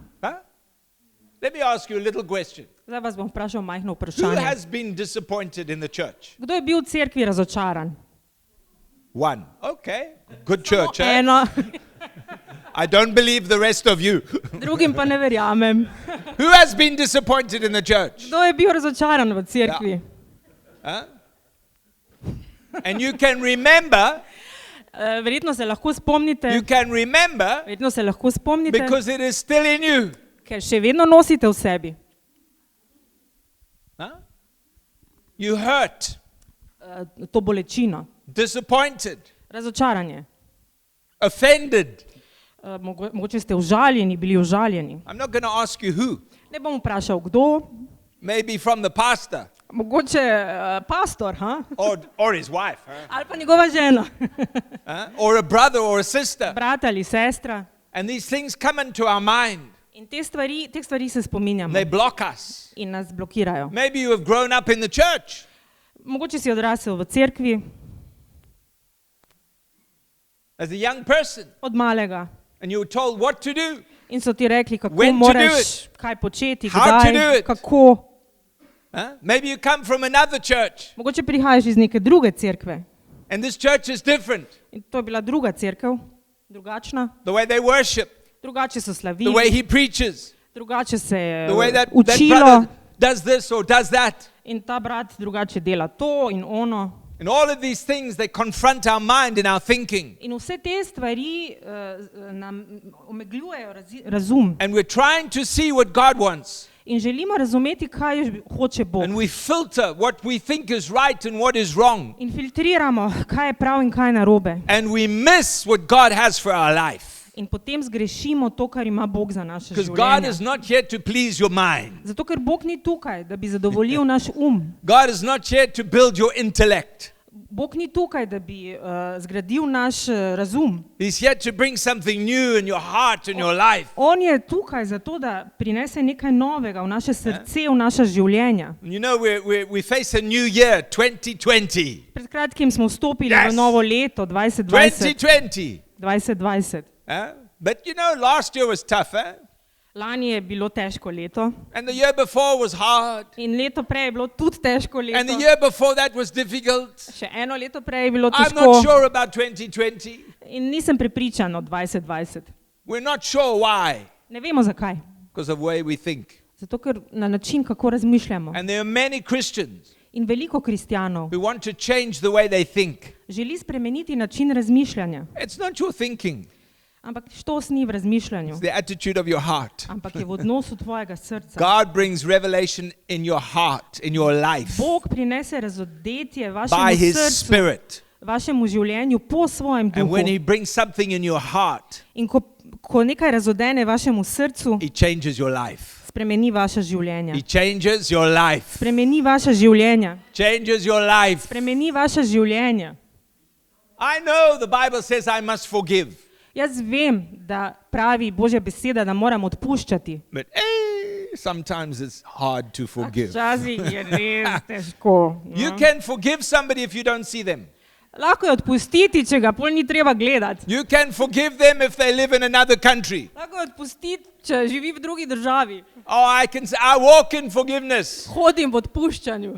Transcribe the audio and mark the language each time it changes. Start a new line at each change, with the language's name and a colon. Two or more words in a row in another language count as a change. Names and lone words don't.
English: Huh? Let me ask you a little question.
Slovenian: Zdaj vas bom vprašal majhno
English: Who
Slovenian: vprašanje.
English: has been disappointed in the church?
Slovenian: Kdo je bil v cerkvi razočaran?
English: One. Okay. Good church. Eh?
Slovenian: Eno,
English: I don't believe the rest of you.
Slovenian: drugim pa ne verjamem.
English: Who has been disappointed in the church?
Slovenian: Kdo je bil razočaran v cerkvi?
English: Huh? And you can remember,
Slovenian: Verjetno se lahko spomnite,
English: you can remember
Slovenian: verjetno se lahko spomnite,
English: because it is still in you.
Slovenian: ker še vedno nosite v sebi.
English: Huh? You hurt,
Slovenian: To bolečino,
English: disappointed,
Slovenian: razočaranje.
English: offended.
Slovenian: Mogoče ste užaljeni, bili užaljeni.
English: I'm not going to ask you who,
Slovenian: Ne bom vprašal, kdo,
English: Maybe from the pastor
Slovenian: Mogoče pastor, ha?
English: or his wife.
Slovenian: Ali pa njegova žena,
English: Or a brother or a sister.
Slovenian: brat ali sestra.
English: And these things come into our mind.
Slovenian: In teh stvari se spominjamo
English: They block us.
Slovenian: in nas blokirajo.
English: Maybe you have grown up in the church.
Slovenian: Mogoče si odrasel v cerkvi
English: As a young person,
Slovenian: od malega
English: and you were told what to do.
Slovenian: in so ti rekli, kako
English: When to do
Slovenian: moraš, kaj početi,
English: How to do
Slovenian: kdaj,
English: it.
Slovenian: kako.
English: Maybe you come from another church,
Slovenian: Mogoče prihajaš iz neke druge cerkve
English: and this church is different.
Slovenian: in to je bila druga cerkev, drugačna,
English: The way they worship,
Slovenian: drugače so
English: the way
Slovenian: slavili,
English: he preaches,
Slovenian: drugače se je
English: the way that
Slovenian: učilo
English: brother does this or does that.
Slovenian: in ta brat drugače dela to in ono.
English: And all of these things, they confront our mind and our thinking.
Slovenian: In vse te stvari nam omegljujejo razum
English: And we're trying to see what God wants.
Slovenian: in želimo razumeti, kaj hoče Bog.
English: And we filter what we think is right and what is wrong.
Slovenian: In filtriramo, kaj je prav in kaj je narobe.
English: And we miss what God has for our life.
Slovenian: In potem zgrešimo to, kar ima Bog za naše
English: Because God is
Slovenian: življenje.
English: not here to please your mind.
Slovenian: Zato, ker Bog ni tukaj, da bi zadovoljil naš
English: God is not here to build your intellect.
Slovenian: Bog ni tukaj, da bi zgradil naš razum.
English: He's here to bring something new in your heart and your life.
Slovenian: On je tukaj zato, da prinese nekaj novega v naše srce, v naša življenja.
English: You know, we face a new year, 2020.
Slovenian: Pred kratkim smo vstopili
English: Yes.
Slovenian: v novo leto, 2020. 2020. 2020.
English: But you know, last year was tough,
Slovenian: Lani je bilo težko leto
English: And the year before was hard.
Slovenian: in leto prej je bilo tudi težko
English: And the
Slovenian: leto.
English: year before that was difficult.
Slovenian: Še eno leto prej je bilo
English: I'm
Slovenian: težko
English: not sure about 2020.
Slovenian: in nisem prepričan o 2020.
English: We're not sure why.
Slovenian: Ne vemo zakaj.
English: Because of the way we think.
Slovenian: Zato, ker na način, kako razmišljamo.
English: And there are many Christians
Slovenian: In veliko kristjanov
English: who want to change the way they think.
Slovenian: želi spremeniti način razmišljanja.
English: It's not your thinking.
Slovenian: Ampak štos ni v razmišljanju,
English: It's the attitude of your heart.
Slovenian: ampak je v odnosu tvojega srca.
English: God brings revelation in your heart, in your life,
Slovenian: Bog prinese razodetje
English: by
Slovenian: vašemu
English: His
Slovenian: srcu,
English: Spirit.
Slovenian: vašemu življenju po svojem
English: And when
Slovenian: duhu.
English: He brings something in your heart,
Slovenian: In ko nekaj razodene vašemu srcu,
English: He changes your life.
Slovenian: spremeni vaša življenja.
English: He changes your life.
Slovenian: Spremeni vaša življenja.
English: Changes your life.
Slovenian: Spremeni vaša življenja.
English: I know the Bible says I must forgive.
Slovenian: Jaz vem, da pravi Božja beseda, da moram odpuščati.
English: But sometimes it's hard to forgive.
Slovenian: Včasih je res težko.
English: You can forgive somebody if you don't see them.
Slovenian: Lahko je odpustiti, če ga pol ni treba gledati.
English: You can forgive them if they live in another country.
Slovenian: Lahko je odpustiti, če živi v drugi državi.
English: Oh, I walk in forgiveness.
Slovenian: Hodim v odpuščanju.